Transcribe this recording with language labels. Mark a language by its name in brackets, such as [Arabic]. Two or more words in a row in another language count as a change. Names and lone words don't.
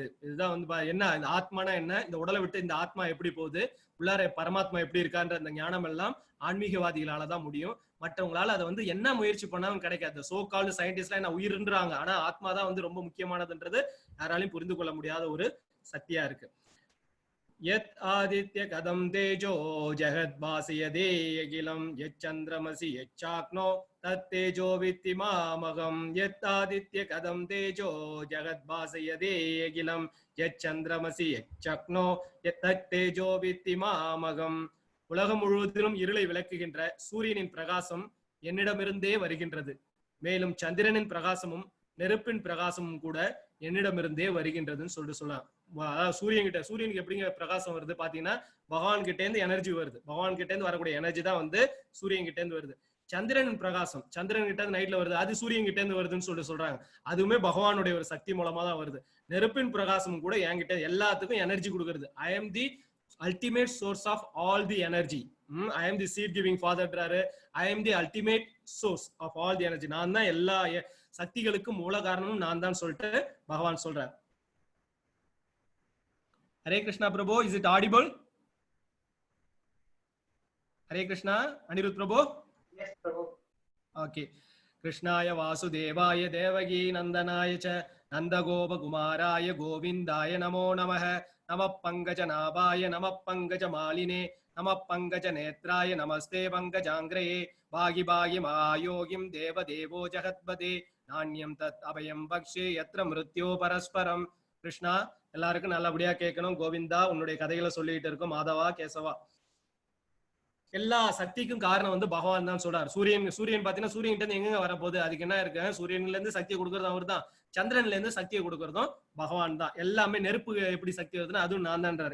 [Tamil] இதுதான் வந்து என்ன, இந்த ஆத்மானா என்ன, இந்த உடலை விட்டு இந்த ஆத்மா எப்படி போகுது, உள்ளார பரமாத்மா எப்படி இருக்கான்ற அந்த ஞானம் எல்லாம் ஆன்மீகவாதிகளால தான் முடியும். மற்றவங்களால அதை வந்து என்ன முயற்சி பண்ணாலும் கிடைக்காது. [English] so called [Tamil] சயின்டிஸ்ட்லாம் என்ன உயிர்ன்றாங்க, ஆனா ஆத்மா தான் வந்து ரொம்ப முக்கியமானதுன்றது யாராலையும் புரிந்து கொள்ள முடியாத ஒரு சக்தியா இருக்கு. [Sanskrit] यत् आदित्य कदम तेजो जगद्भासयते अखिलं यच्चन्द्रमसि यच्चाग्नो तत्तेजो वित्ति मामहं यत् आदित्य कदम तेजो जगद्भासयते अखिलं यच्चन्द्रमसि यच्चाग्नो तत्तेजो वित्ति मामहं. [Tamil] உலகம் முழுவதிலும் இருளை விளக்குகின்ற சூரியனின் பிரகாசம் என்னிடமிருந்தே வருகின்றது. மேலும் சந்திரனின் பிரகாசமும் நெருப்பின் பிரகாசமும் கூட என்னிடமிருந்தே வருகின்றதுன்னு சொல்லலாம். சூரியனுக்கு எப்படிங்க பிரகாசம் வருது பாத்தீங்கன்னா, பகவான் கிட்ட இருந்து எனர்ஜி வருது. பகவான் கிட்ட இருந்து வரக்கூடிய எனர்ஜி தான் வந்து சூரியன் கிட்ட இருந்து வருது. சந்திரனின் பிரகாசம் சந்திரன் கிட்ட இருந்து நைட்ல வருது, அது சூரியன் கிட்ட இருந்து வருதுன்னு சொல்றாங்க. அதுவுமே பகவானுடைய ஒரு சக்தி மூலமா தான் வருது. நெருப்பின் பிரகாசமும் கூட என்கிட்ட எல்லாத்துக்கும் எனர்ஜி கொடுக்கறது. [English] I am the ultimate source of all the energy. I am the seed giving father. I am the ultimate source of all the energy. [Tamil] நான் தான் எல்லா சக்திகளுக்கும் மூல காரணமும் நான் தான் சொல்லிட்டு பகவான் சொல்றார். [English] Hare Krishna Prabhu, is it audible? Hare Krishna, Anirudh Prabhu? Yes, Prabhu. Okay. [Sanskrit] कृष्णाय वासुदेवाय देवकी नन्दनाय च नन्दगोप कुमाराय गोविन्दाय नमो नमः. नमः पङ्कजनाभाय नमः पङ्कजमालिने नमः पङ्कजनेत्राय नमस्ते पङ्कजाङ्घ्रये भगि भगि महायोगिन् देव देवो जगत्पते नान्यं तत् अभयं भक्षे यत्र मृत्यो परस्परम्. [Tamil] கிருஷ்ணா, எல்லாருக்கும் நல்லபடியா கேட்கணும். கோவிந்தா, உன்னுடைய கதைகளை சொல்லிட்டு இருக்கும். மாதவா, கேசவா, எல்லா சக்திக்கும் காரணம் வந்து பகவான் தான் சொல்றாரு. சூரியன் பாத்தீங்கன்னா சூரியன் கிட்ட இருந்து எங்க வரப்போகுது, அதுக்கு என்ன இருக்கு? சூரியன்ல இருந்து சக்தியை கொடுக்கறது அவர் தான். சந்திரன்ல இருந்து சக்தியை கொடுக்கறதும் பகவான் தான். எல்லாமே நெருப்பு எப்படி சக்தி வருதுன்னா அதுவும் நான் தான்றாரு.